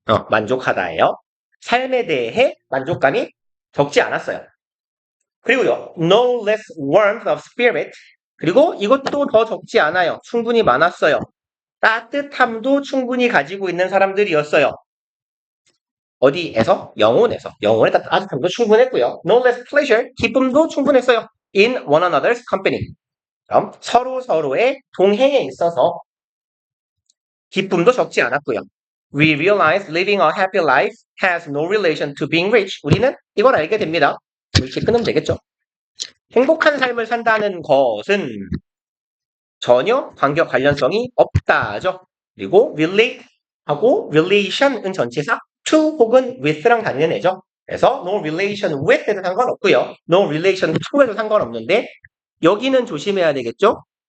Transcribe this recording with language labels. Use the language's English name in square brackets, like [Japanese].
[Korean] 만족하다예요. 삶에 대해 만족감이 적지 않았어요. 그리고요, [English] no less warmth of spirit. [Korean] 그리고 이것도 더 적지 않아요. 충분히 많았어요. 따뜻함도 충분히 가지고 있는 사람들이었어요. 어디에서? 영혼에서. 영혼의 따뜻함도 충분했고요. [English] No less pleasure. [Korean] 기쁨도 충분했어요. [English] In one another's company. [Korean] 그럼 서로의 동행에 있어서 기쁨도 적지 않았고요. [English] We realize living a happy life has no relation to being rich. [Korean] 우리는 이걸 알게 됩니다. 이렇게 끊으면 되겠죠. 행복한 삶을 산다는 것은 전혀 관련성이 없다죠. 그리고 relate 하고 relation은 전치사 to 혹은 with랑 다니는 애죠. 그래서 [English] no relation with [Korean] 에도 상관없고요. [English] no relation to [Korean] 에도 상관없는데 여기는 조심해야 되겠죠?